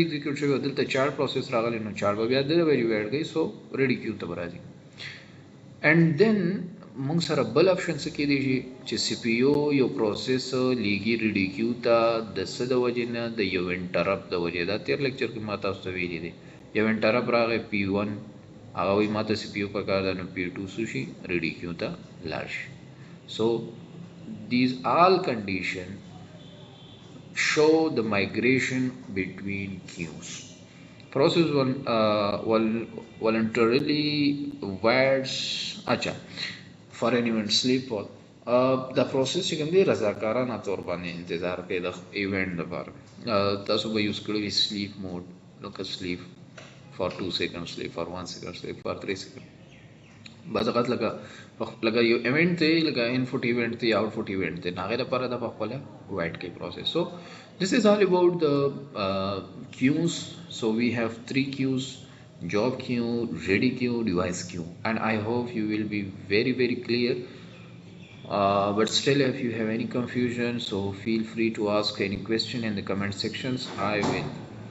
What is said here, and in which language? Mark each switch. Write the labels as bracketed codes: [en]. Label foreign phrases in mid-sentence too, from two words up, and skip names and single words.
[ps] ایگزیکیوټ شوی دلته [en] child process [ps] راغلی نو چایلډ بیا دغه وجه ویټ کوي سو [en] ready queue [ps] ته راځي [en] and then [ps] موږ سره بل اپشن څه کې دی چې سی پی یو یو پروسس لیږي [en] ready queue [ps] ته د څه د وجې نه د یو انټرپټ د وجې دا تیر لیکچر کې ما تاسو ته ویلي دی یو انټرپټ راغی P1 هغه وایي ما ته سی پی یو پکار ده نو P2 څه شي ریډي کیو ته لاړ شي [en] so these all condition show the migration between queues process one voluntarily waits acha for an event sleep or the process [ps] چې کوم دی رضاکارانه طور باندې انتظار کوي د ایونت لپاره تاسو به یوز کړئ [en] sleep mode لکه sleep for 2 seconds sleep for 1 second sleep for 3 seconds بعض [ps] اوقات لکه یو ایونت دی لکه انپوټ ایونت دی آوټپوټ ایونت دی هغه لپاره د خپل وایټ کی پروسس سو [en] this is all about the queues so we have 3 queues job queue ready queue device queue and I hope you will be very clear But still, if you have any confusion, so feel free to ask any question in the comment sections.